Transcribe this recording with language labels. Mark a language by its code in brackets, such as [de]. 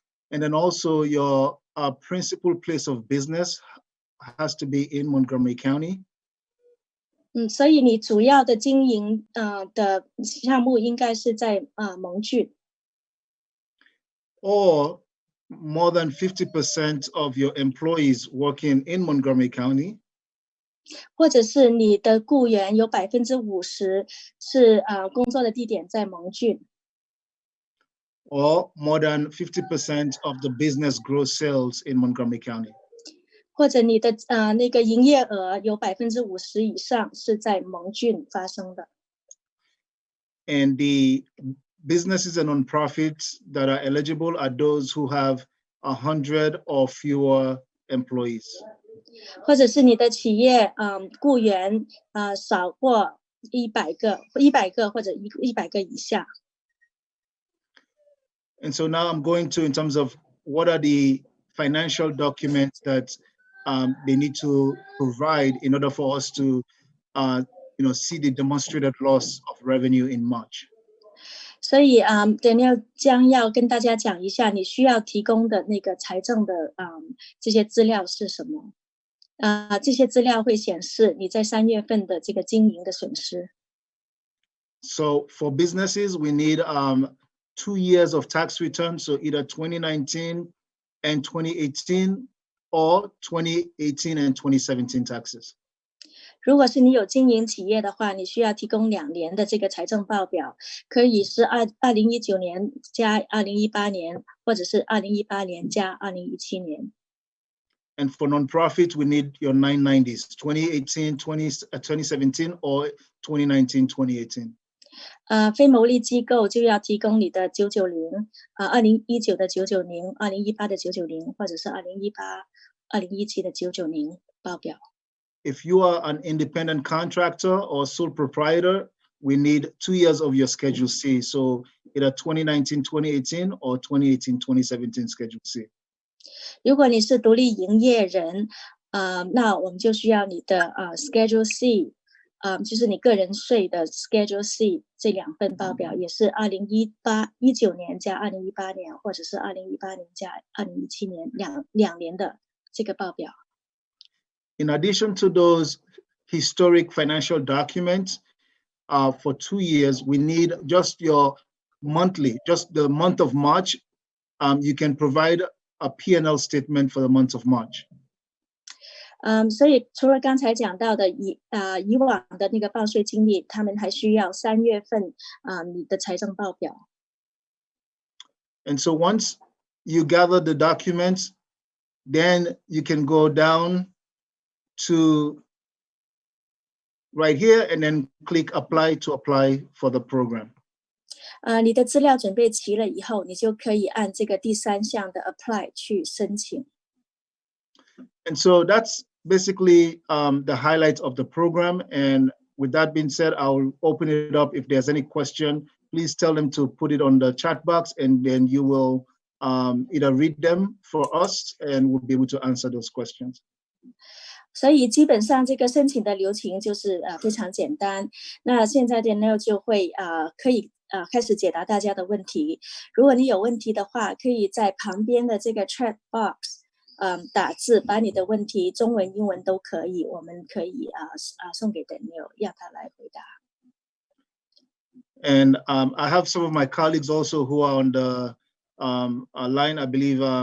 [en] And then also your principal place of business has to be in Montgomery County. [zh] 所以你主要的经营的项目应该是在蒙郡。 [en] Or more than 50% of your employees working in Montgomery County. [zh] 或者是你的雇员有50%是工作的地点在蒙郡。 [en] Or more than 50% of the business gross sales in Montgomery County. [zh] 或者你的那个营业额有50%以上是在蒙郡发生的。 [en] And the businesses and nonprofits that are eligible are those who have 100 or fewer employees. [zh] 或者是你的企业雇员少过100个或者100个以下。 [en] And so now I'm going to, in terms of what are the financial documents that they need to provide in order for us to see the demonstrated loss of revenue in March. [zh] 所以Daniel 将要跟大家讲一下你需要提供的那个财政的这些资料是什么。这些资料会显示你在3月份的这个经营的损失。 [en] So for businesses, we need 2 years of tax returns, so either 2019 and 2018 or 2018 and 2017 taxes. [zh] 如果是你有经营企业的话，你需要提供2年的这个财政报表，可以是2019年加2018年，或者是2018年加2017年。 [en] And for nonprofits, we need your 990s, 2018, 2017, or 2019, 2018. [zh] 非牟利机构就要提供你的990 2019的990 2018的990，或者是2018 2017的990报表。 [en] If you are an independent contractor or sole proprietor, we need 2 years of your Schedule C. So either 2019, 2018 or 2018, 2017 Schedule C. [zh] 如果你是独立营业人，那我们就需要你的Schedule C，就是你个人税的 Schedule C 这2份报表，也是2019年加2018年，或者是2018年加2017年两年的这个报表。 [en] In addition to those historic financial documents, for 2 years, we need just your monthly, just the month of March. You can provide a P&L statement for the month of March. [zh] 所以除了刚才讲到的以往的那个报税经历，他们还需要3月份你的财政报表。 [en] And so once you gather the documents, then you can go down to right here and then click apply to apply for the program. [zh] 你的资料准备齐了以后，你就可以按这个第3项的 apply 去申请。 [en] And so that's basically the highlights of the program. And with that being said, I'll open it up. If there's any question, please tell them to put it on the chat box, and then you will either read them for us, and we'll be able to answer those questions. [zh] 所以基本上这个申请的流程就是非常简单。那现在Daniel就会可以开始解答大家的问题。如果你有问题的话，可以在旁边的这个 chat box 打字，把你的问题中文、英文都可以，我们可以送给Daniel，让他来回答。 [en] And I have some of my colleagues also who are on the line. I believe.